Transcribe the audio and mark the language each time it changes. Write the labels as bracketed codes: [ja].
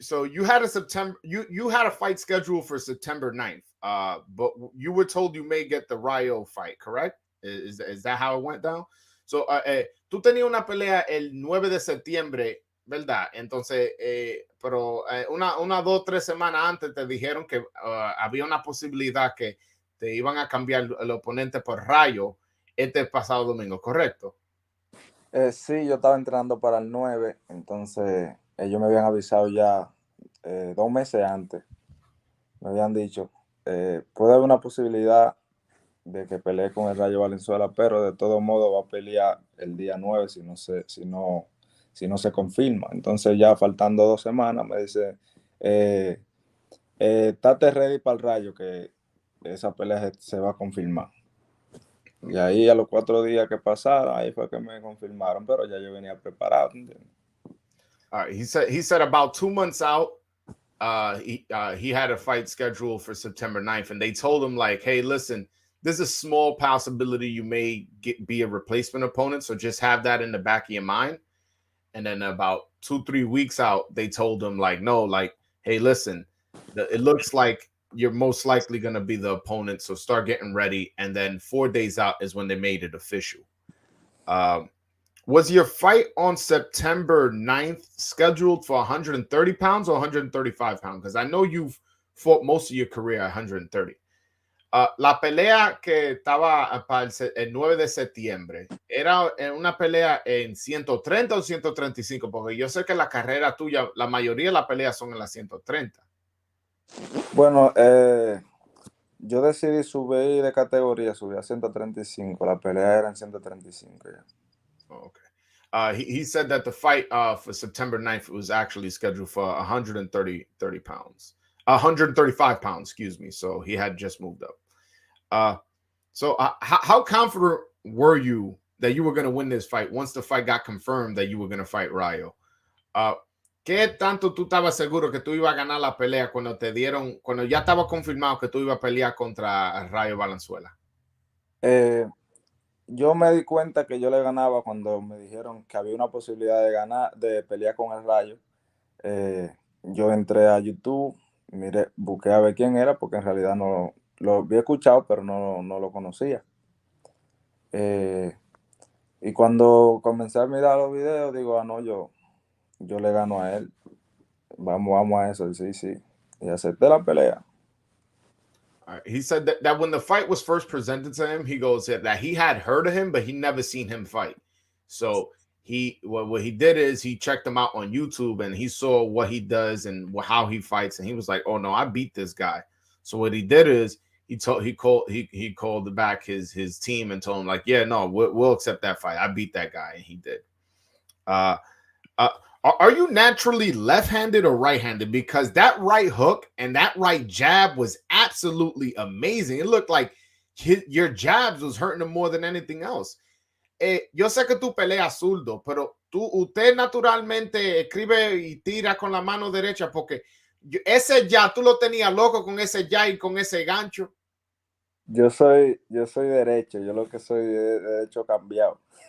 [en] You had you had a fight scheduled for September 9th. But you were told you may get the Rayo fight, correct? Is that how it went down? [es] So tú tenías una pelea el 9 de septiembre, ¿verdad? Entonces, pero una 2-3 semanas antes te dijeron que había una posibilidad que te iban a cambiar el oponente por Rayo este pasado domingo, ¿correcto? Sí, yo estaba entrenando para el 9, entonces ellos me habían avisado ya 2 meses antes. Me habían dicho, puede haber una posibilidad de que pelee con el Rayo Valenzuela, pero de todo modo va a pelear el día 9 si no se confirma. Entonces ya faltando 2 semanas me dice, estate ready para el Rayo, que esa pelea se va a confirmar. Y ahí a los 4 días que pasaron, ahí fue que me confirmaron, pero ya yo venía preparado. [en] All right. He said about 2 months out, he had a fight scheduled for September 9th, and they told him like, hey, listen, there's a small possibility you may be a replacement opponent, so just have that in the back of your mind. And then about 2-3 weeks out, they told him like, no, like, hey, listen, it looks like you're most likely going to be the opponent, so start getting ready. And then 4 days out is when they made it official. Was your fight on September 9th scheduled for 130 pounds or 135 pounds? Because I know you've fought most of your career at 130. [es] La pelea que estaba para el 9 de septiembre, ¿era una pelea en 130 o 135? Porque yo sé que la carrera tuya, la mayoría de las peleas son en las 130. Bueno, yo decidí subir de categoría, subí a 135. La pelea era en 135 ya. [en] Oh, okay. He said that the fight for September 9th was actually scheduled for 130 pounds. 135 pounds, excuse me. So he had just moved up. How confident were you that you were going to win this fight once the fight got confirmed that you were going to fight Rayo? [es] ¿Qué tanto tú estabas seguro que tú ibas a ganar la pelea cuando ya estaba confirmado que tú ibas a pelear contra Rayo Valenzuela? Yo me di cuenta que yo le ganaba cuando me dijeron que había una posibilidad de pelear con el Rayo. Yo entré a YouTube, busqué a ver quién era, porque en realidad no lo había escuchado, pero no lo conocía. Eh, y cuando comencé a mirar los videos, digo, no, yo le gano a él. Vamos a eso. Sí, sí. Y acepté la pelea. [en] He said that when the fight was first presented to him, he goes that he had heard of him, but he never seen him fight. So what he did is he checked him out on YouTube and he saw what he does and how he fights, and he was like, "Oh no, I beat this guy." So what he did is he called back his team and told him like, "Yeah, no, we'll accept that fight. I beat that guy," and he did. Uh, uh, are you naturally left-handed or right-handed? Because that right hook and that right jab was absolutely amazing. It looked like your jabs was hurting him more than anything else. [es] Yo sé que tú peleas zurdo, pero usted naturalmente escribe y tira con la mano derecha porque ese ya tú lo tenías loco con ese ya y con ese gancho. Yo soy derecho, yo lo que soy de derecho cambiado.